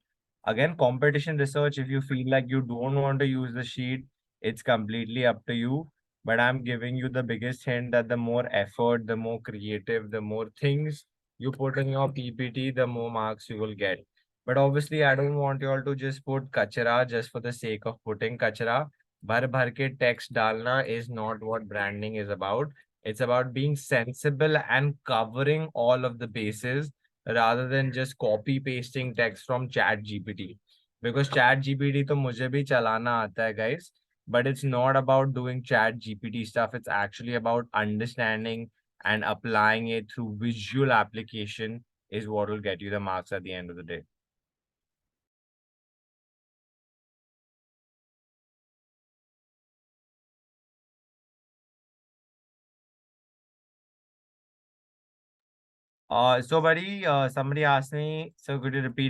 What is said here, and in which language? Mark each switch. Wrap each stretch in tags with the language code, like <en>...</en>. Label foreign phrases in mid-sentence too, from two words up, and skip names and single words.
<en>Again, competition research, if you feel like you don't want to use the sheet, it's completely up to you. But I'm giving you the biggest hint that the more effort, the more creative, the more things you put in your PPT, the more marks you will get. But obviously, I don't want you all to just put kachara just for the sake of putting kachara.</en> <hi>Bhar bhar ke text dalna</hi> <en>is not what branding is about. It's about being sensible and covering all of the bases rather than just copy pasting text from chat GPT.</en> <hi>Because chat GPT to mujhe bhi chalana aata hai,</hi> <en>guys. But it's not about doing chat GPT stuff. It's actually about understanding and applying it through visual application is what will get you the marks at the end of the day. So buddy, somebody asked me, so could you repeat?</en>